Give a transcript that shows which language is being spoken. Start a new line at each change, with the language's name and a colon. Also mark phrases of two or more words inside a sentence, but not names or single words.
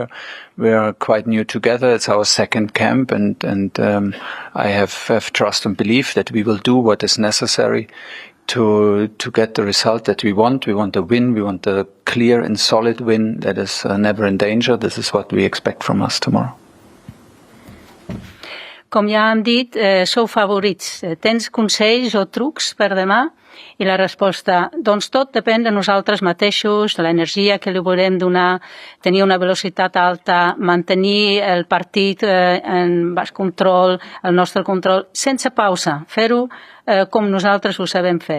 English: We're quite new together. It's our second camp, and I have trust and belief that we will do what is necessary to get the result that we want. We want a win. We want a clear and solid win that is never in danger. This is what we expect from us tomorrow.
Catalan: Com ja hem dit, sou favorits. Tens consells o trucs per demà? I la resposta, doncs tot depèn de nosaltres mateixos, de l'energia que li volem donar, tenir una velocitat alta, mantenir el partit en baix control, el nostre control, sense pausa, fer-ho com nosaltres ho sabem fer.